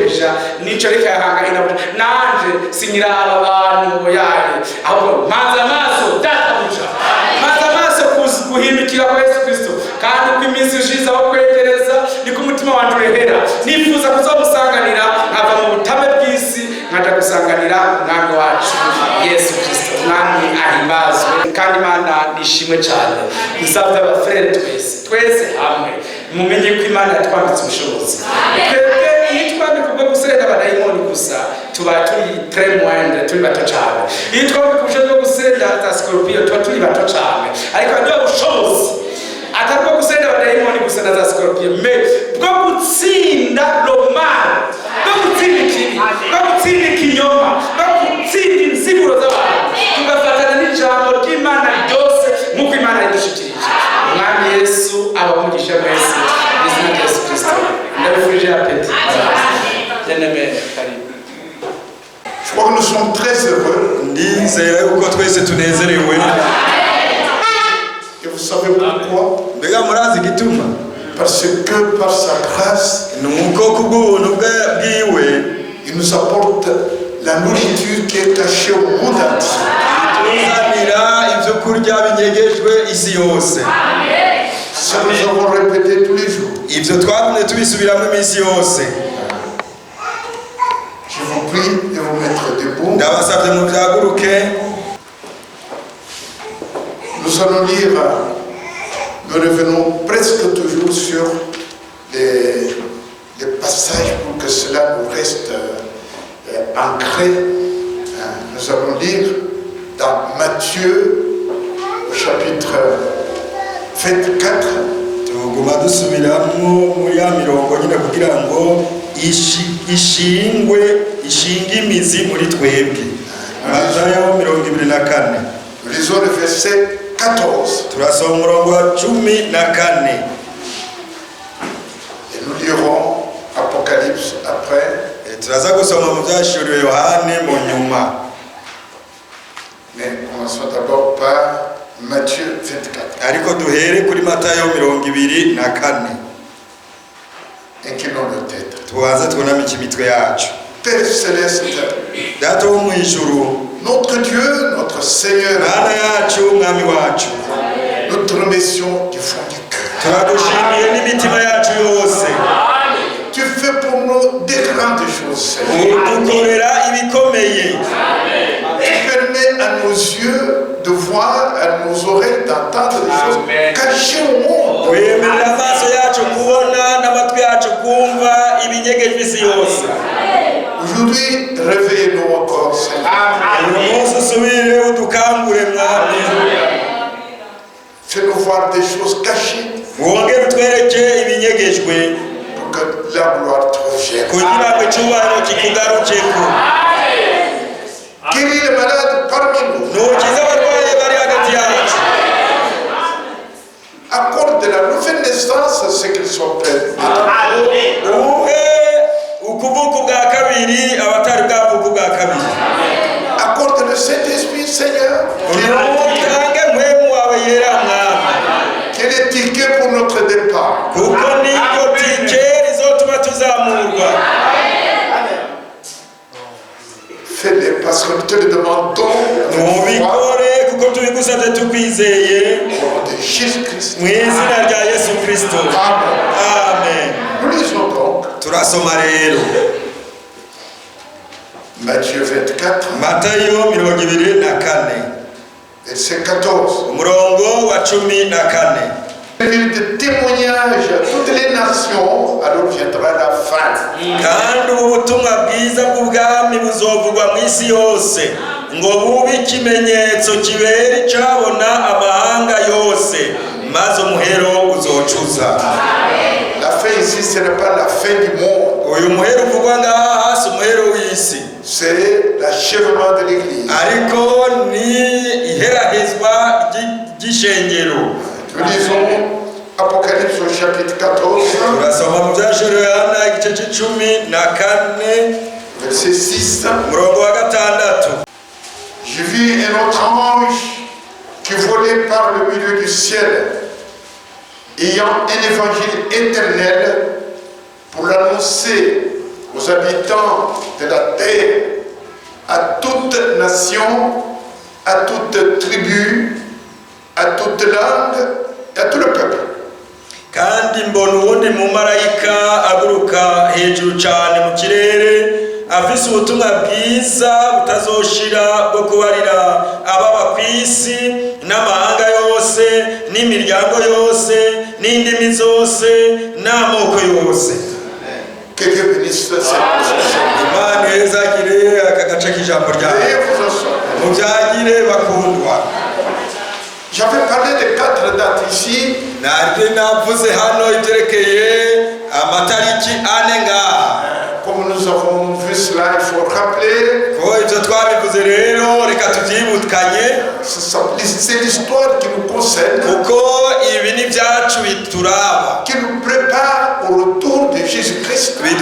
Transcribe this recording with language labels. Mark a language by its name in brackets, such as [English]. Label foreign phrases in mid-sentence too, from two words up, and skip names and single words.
[Rundi] nico reka yahanga inabuja nanje sinyiraba abantu yaye ahubwo manza amaso databuja manza amaso guhindukira kwa Yesu Kristo kandi uko iminsi ishize aho kwegereza niko umutima wanje urehera nifuza kuzomusanganira nkava mu butame bw'isi nkaja gusanganira umwami wacu Yesu Kristo umwami ahimbazwe kandi Imana nishimwe cyane dusabye abafrere twese hamwe mumenye ko Imana yatwambitse ubushobozi twebwe iyo twambika ubwo gusenda abadayimoni gusa tuba turi [French] très moindre [Rundi] turi bato cyane iyo twambika ubushobozi bwo gusenda za scorpion tuba turi bato cyane ariko ndio ubushobozi atari bwo gusenda abadayimoni gusa na za scorpion mais bwo gutsinda lomara bwo gutsinda ikibi bwo gutsinda ikinyoma bwo gutsinda insiguro z'abantu tugafatana n'ijambo ry'Imana ryose nk'uko Imana yadushikirije umwami Yesu abamugisha mwese izina rya Yesu Kristo ndabifurije [French] apeti bien-aimé [Rundi] karibu. [French] Je crois que nous sommes très heureux. [Rundi] Ndizera uko twese tunezerewe. [French] Et vous savez pourquoi? [Rundi] Mbega murazi gituma? [French] Parce que par sa grâce, [Rundi] nuko kubw'ubuntu bwiwe [French] il nous apporte la nourriture qui est cachée au monde entier. [Rundi] tuzanira ibyo kurya binyegejwe isi yose. [French] Ça nous avons répété tous les jours. [Rundi] Ibyo twagumye tubisubiramo iminsi yose. [French] Je vous prie de vous mettre debout. [Rundi] Ndabasabye mu byaguruke. [French] Nous allons lire, nous revenons presque toujours sur les passages pour que cela nous reste ancré. Nous allons lire dans Matthieu au chapitre 24. [Rundi] Tuguma dusubiramo muri ya mirongo nyine kugira ngo ishinge imizi muri twebwe. Matayo 24. [French] Nous lisons le verset 14. [Rundi] Turasoma umurongo wa 14. [French] Et nous lirons Apocalypse après. [Rundi] Turaza gusoma mu byashuriwe Yohane mu nyuma. [French] Mais commençons d'abord par Matthieu 24. [Rundi] Ariko duhere kuri Matayo 24. [French] Inclinons nos têtes. [Rundi] Tubanze twuname imitwe yacu. [French] Père céleste, [Rundi] Data wo mu ijuru, [French] notre Dieu, notre Seigneur, [Rundi] Mana yacu, Mwami wacu, [French] nous te remercions du fond du cœur. [Rundi] turagushimiye n'imitima yacu yose. [French] Tu fais pour nous des grandes choses, Seigneur. [Rundi] Udukorera ibikomeye. [French] Tu permets à nos yeux de voir, à nos oreilles d'entendre des choses cachées au monde. [Rundi] Wemerera amaso yacu kubona n'amatwi yacu kumva ibinyegejwe isi yose. [French] Aujourd'hui, réveillez-nous encore, Seigneur. [Rundi] Uyu munsi usubire udukangure Mwami. [French] Fais-nous voir des choses cachées [Rundi] Wongere utwereke ibinyegejwe [French] pour que la gloire te revienne. [Rundi] kugira ngo icyubahiro kikugarukeko. [French] Guéris les malades parmi nous. [Rundi] Nukiza abarwayi bari hagati yacu. [French] Accorde de la nouvelle naissance ce qu'ils sont prêts. [Rundi] Uhe ukuvuka ubwa kabiri abatari bwavuka ubwa kabiri. [French] Accorde le Saint-Esprit, Seigneur, [Rundi] Utange mpwemu wawe yera Mwami. [French] qui est le ticket pour notre départ. [Rundi] Kuko niko tike rizotuma tuzamurwa. [French] Fais-le parce que nous te le demandons. [Rundi] Mubikore kuko tubigusabye tukwizeye [French] Au nom de Jésus-Christ. [Rundi] mu izina rya Yesu Kristo. Amen. [French] Nous lisons donc [Rundi] Turasoma rero [French] Matthieu 24, [Rundi] Matayo 24 [French] verset 14. [Rundi] umurongo wa 14. [French] De témoignage à toutes les nations, alors viendra la fin. [Rundi] Kandi ubutumwa bwiza bw'ubwami buzovugwa mu isi yose ngo bube ikimenyetso kibera icabona amahanga yose maze umuhero uzocuza. [French] La fin ici, ce n'est pas la fin du monde. [Rundi] Uyu muhero uvugwa ngaha hasi umuhero w'isi, [French] C'est l'achèvement de l'Église. [Rundi] ariko ni iherahezwa ry'ishengero. [French] Nous lisons Apocalypse au chapitre 14, [Rundi] Turasoma mu byashuriwe Yohana igice c'14 [French] verset 6. [Rundi] umurongo wa 6. [French] Je vis un autre ange qui volait par le milieu du ciel, ayant un évangile éternel pour l'annoncer aux habitants de la terre, à toute nation, à toute tribu, à toute langue, et à tout le peuple. [Rundi] kandi mbona uwundi mumarayika aguruka hejuru cyane mu kirere afise ubutumwa bwiza butazoshira bwo kubarira ababa ku isi n'amahanga yose n'imiryango yose n'indimi zose n'amoko yose. [French] Que Dieu bénisse cette [Rundi] Imana ezagire aka gace k'ijambo ryawe mubyagire bakundwa. [French] J'avais parlé de 4 dates ici. Comme nous avons vu cela, il faut rappeler. C'est l'histoire qui nous concerne, qui nous prépare au retour de Jésus-Christ.